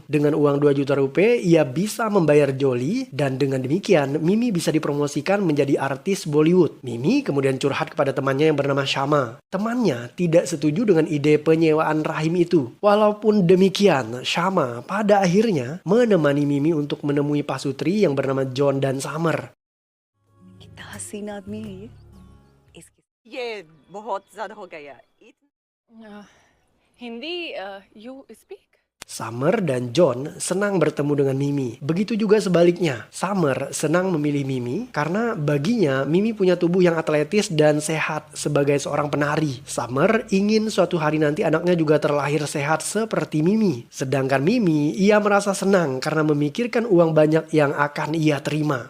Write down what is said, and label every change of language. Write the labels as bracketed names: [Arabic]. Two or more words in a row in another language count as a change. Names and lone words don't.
[Indonesian] Dengan uang 2 juta rupiah, ia bisa membayar Jolie dan dengan demikian Mimi bisa dipromosikan menjadi artis Bollywood. Mimi kemudian curhat kepada temannya yang bernama Shama. Temannya tidak setuju dengan ide penyewaan rahim itu. Walaupun demikian, Shama pada akhirnya menemani Mimi untuk menemui pasutri yang bernama John dan Summer. [Hindi] कितना हसीन आदमी है ये ये बहुत ज्यादा हो गया। [English] हिंदी you speak? [Indonesian] Summer dan John senang bertemu dengan Mimi. Begitu juga sebaliknya. Summer senang memilih Mimi karena baginya Mimi punya tubuh yang atletis dan sehat sebagai seorang penari. Summer ingin suatu hari nanti anaknya juga terlahir sehat seperti Mimi. Sedangkan Mimi, ia merasa senang karena memikirkan uang banyak yang akan ia terima.